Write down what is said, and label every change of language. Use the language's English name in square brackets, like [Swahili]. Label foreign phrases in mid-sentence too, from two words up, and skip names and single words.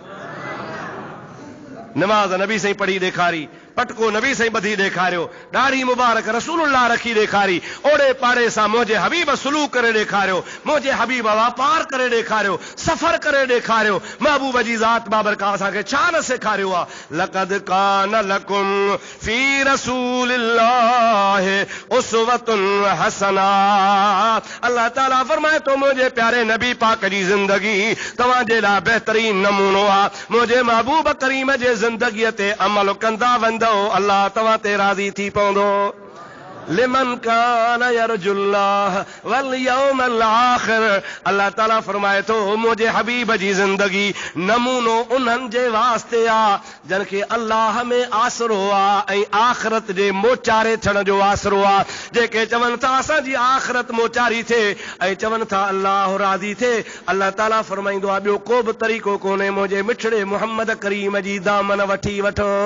[Sindhi] नमाज़ नबी साईं पढ़ी ॾेखारी, पटको नबी साईं ॿधी ॾेखारियो, ॾाढ़ी मुबारक रसूलुल्लाह रखी ॾेखारी, ओड़े पाड़े सां मुंहिंजे हबीब सुलूक करे ॾेखारियो, मुंहिंजे हबीब वापार करे ॾेखारियो, सफ़र करे ॾेखारियो। महबूब जी ज़ात बाबरकात असांखे छा न सेखारियो आहे। [Arabic] لقد كان لكم في رسول الله أسوة حسنة. [Sindhi] अल्लाह ताला फरमाए थो मुंहिंजे प्यारे नबी पाक जी ज़िंदगी तव्हांजे लाइ बहितरीन नमूनो आहे। मुंहिंजे महबूब करीम जे ज़िंदगीअ ते अमल कंदा वञो, अल्लाह तव्हां ते राज़ी थी पवंदो। [Arabic] لمن كان يرجو الله واليوم الآخر. [Sindhi] अल्लाह ताला फरमाए थो मुंहिंजे हबीब जी ज़िंदगी नमूनो उन्हनि जे वास्ते आहे जन खे अल्लाह में आसरो आहे ऐं आख़िरत जे मोचारे थियण जो आसरो आहे। जेके चवनि था असांजी आख़िरत मोचारी थिए ऐं चवनि था अल्लाह राज़ी थिए, अल्लाह ताला फरमाईंदो आहे ॿियो को बि तरीक़ो कोन्हे, मुंहिंजे मिठड़े मुहम्मद करीम जी दामन वठी वठो।